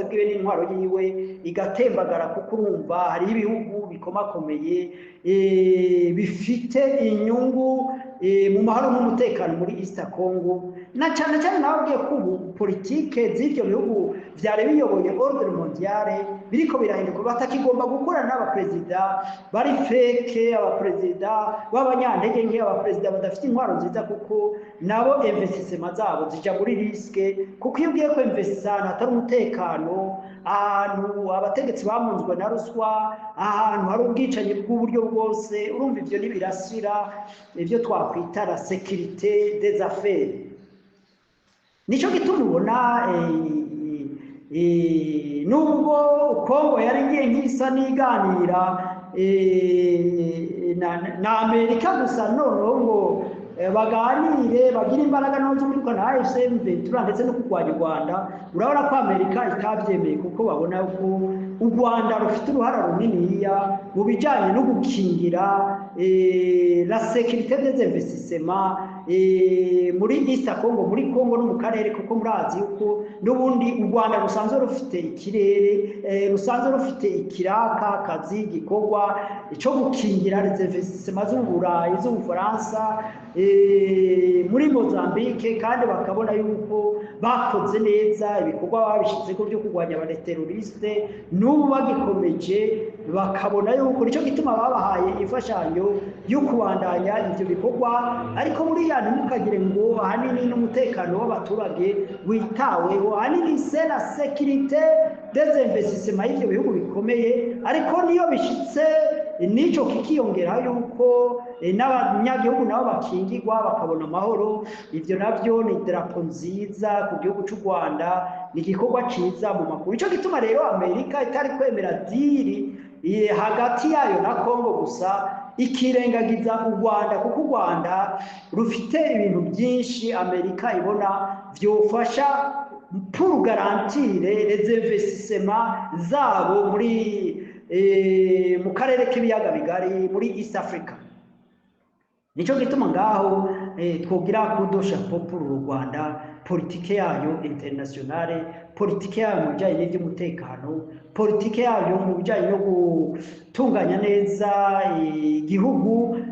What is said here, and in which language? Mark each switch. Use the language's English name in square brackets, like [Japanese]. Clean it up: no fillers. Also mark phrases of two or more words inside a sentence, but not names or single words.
[Rundi] bwiwe n'intwaro yiwe igatembagara, kuko urumva hari ibihugu bikomakomeye bifite inyungu mu mahoro n'umutekano muri East Congo, na cyane cyane nababwiye ko ubu politike z'ibyo bihugu byari biyoboye [French] ordre mondiale [Rundi] biriko birahinduka, batakigomba gukora n'abaperezida bari feke, abaperezida b'abanyantege nke, abaperezida badafite intwaro nziza, kuko nabo investissement zabo zija muri riske. Kuko iyo ugiye ko investissement atari umutekano, ahantu abategetsi bamunzwe na ruswa, ahantu hari ubwicanyi bw'uburyo bwose, urumva ivyo nibirasira ivyo twakwita [French] la sécurité des affaires. [Rundi] Nicyo gituma ubona nubwo Kongo yari ngiye nk'isa n'iganira na Amerika gusa noneho ngo baganire bagire imbaraga no z'uruka na AFC Ventura ndetse no kurwanya u Rwanda. Urabona ko Amerika itabyemeye kuko babona ko u Rwanda rufite uruhara runiniya mu bijyanye no gukingira [French] la sécurité des investissements [Rundi] muri East Congo, muri Congo no mu karere, kuko murazi yuko n'ubundi u Rwanda rusanzwe rufite ikirere, rusanzwe rufite ikiraka kazi gikorwa cyo gukingira [French] les investissements [Rundi] z'Uburayi z'Ubufaransa muri Mozambique, kandi bakabona yuko bakoze neza ibikorwa babishyizeho byo kurwanya abateroriste, n'ubu bagikomeje bakabona yuko nicyo gituma babahaye imfashanyo yo kubandanya ibyo bikorwa. Ariko buriya ntimukagire ngo ahanini n'umutekano w'abaturage witaweho, ahanini [French] c'est la sécurité des investissements [Rundi] y'ibyo bihugu bikomeye. Ariko niyo bishitse nicyo kikiyongera yuko n'abanyagihugu nabo bakingirwa bakabona amahoro. Ibyo nabyo ni idarapo nziza ku gihugu cy'u Rwanda, ni igikorwa cyiza mu makuru. Nicyo gituma rero Amerika itari kwemera diri hagati yayo na Congo gusa, ikirengagiza u Rwanda, kuko u Rwanda rufite ibintu byinshi Amerika ibona byofasha [French] pour garantir les investissements [Rundi] zabo muri mu karere k'ibiyaga bigari muri East Africa. Nicyo gituma ngaho twogira kudosha pour u Rwanda, politike yayo internationale, politike yayo mu bijyanye n'iby'umutekano, politike yayo mu bijyanye no gutunganya neza igihugu.